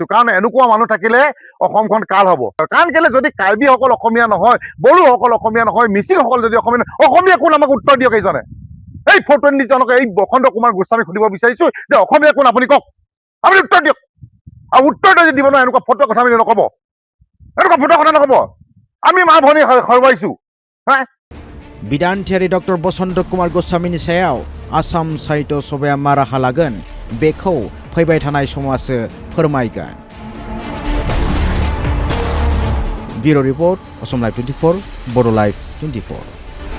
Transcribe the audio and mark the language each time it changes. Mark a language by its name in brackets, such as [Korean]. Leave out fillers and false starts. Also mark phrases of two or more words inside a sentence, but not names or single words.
[Assamese] কাৰণ এনেকুৱা মানুহ থাকিলে অসমখন কাল হ'ব। কাৰণ কেলে যদি কাৰ্বিসকল অসমীয়া নহয়, বড়োসকল অসমীয়া নহয়, মিচিংসকল যদি অসমীয়া নহয়, অসমীয়া কোন আমাক উত্তৰ দিয়ক এইজনে। এই 420 জনক এই বসন্ত কুমাৰ গোস্বামীক সুধিব বিচাৰিছোঁ যে অসমীয়া কোন আপুনি কওক, আপুনি উত্তৰ দিয়ক। আৰু উত্তৰ যদি দিব নোৱাৰে এনেকুৱা ফটোৰ কথা আমি নক'ব, এনেকুৱা ফটোৰ কথা নক'ব। আমি মা ভনী হৰুৱাইছোঁ। [Bodo] बिदान्थियारि डक्टर बसन्त कुमार गस्वामीनि सायाव आसाम साहित्य सभाया मा राहा लागोन बेखौ फैबाय थानाय समासो फोरमायगोन। [English] Bureau report Assam Live 24, Bodo Live 24.